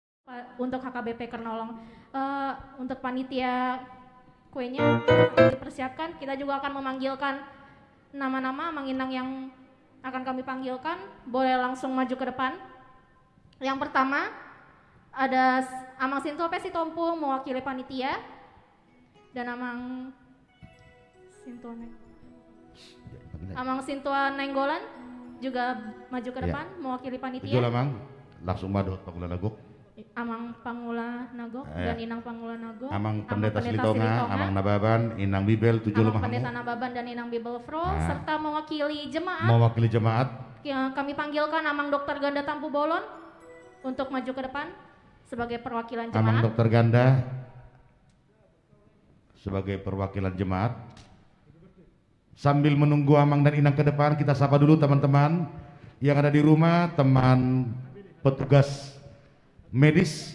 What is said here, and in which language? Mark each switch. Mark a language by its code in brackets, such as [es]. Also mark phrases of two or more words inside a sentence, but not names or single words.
[id] untuk HKBP Kernolong. Untuk panitia kuenya dipersiapkan, kita juga akan memanggilkan nama-nama Amang Inang yang akan kami panggilkan. Boleh langsung maju ke depan. Yang pertama ada Amang Sintua Pesi Tompung mewakili panitia, dan Amang Sintua Nenggolan juga maju ke depan mewakili panitia. Tujuh Amang, langsung madu Pangula Nagok. Amang Pangula Nagok dan Inang Pangula Nagok. Amang Pendeta Silitonga, Amang Nababan, Inang Bibel, tujuh Amang lemah. Pendeta Nababan dan Inang Bibel Fro, serta mewakili jemaat. Mewakili jemaat. Kami panggilkan Amang Dokter Ganda Tampu Bolon untuk maju ke depan sebagai perwakilan jemaat. Amang Dokter Ganda sebagai perwakilan jemaat. Sambil menunggu Amang dan Inang ke depan, kita sapa dulu teman-teman yang ada di rumah, teman petugas medis.